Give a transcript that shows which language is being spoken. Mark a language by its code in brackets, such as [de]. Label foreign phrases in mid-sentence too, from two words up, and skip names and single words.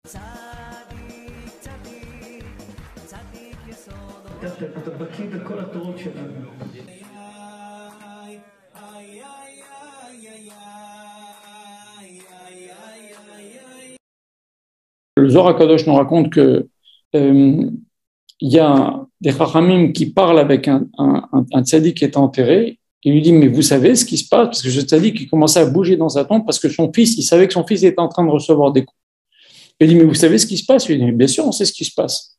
[he] אתה בקיא בכל התורות שלנו. [fr] Le Zohar HaKadosh nous raconte que y a des chachamim qui parlent avec un tzaddik qui est enterré. Il lui dit, mais vous savez ce qui se passe? Parce que ce tzaddik, il commençait à bouger dans sa tombe parce que son fils, il savait que son fils était en train de recevoir des coups. Il dit, mais vous savez ce qui se passe? Il dit, bien sûr, on sait ce qui se passe.